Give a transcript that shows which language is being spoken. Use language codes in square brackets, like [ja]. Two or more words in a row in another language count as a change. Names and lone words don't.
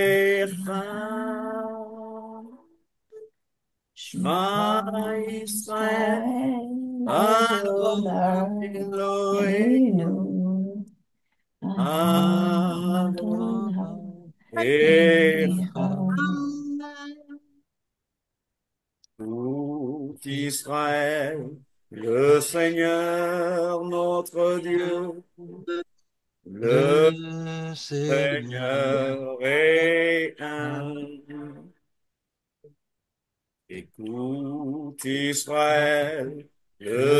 [he] Echad. Shema שמע ישראל, Israël, Adonai Adonai Elohenu, רעינו אדוני Adonai Echad. Echad. [fr] Tout Israël, le Seigneur notre Dieu, le Le Seigneur Seigneur est un. un. Écoute Israël, le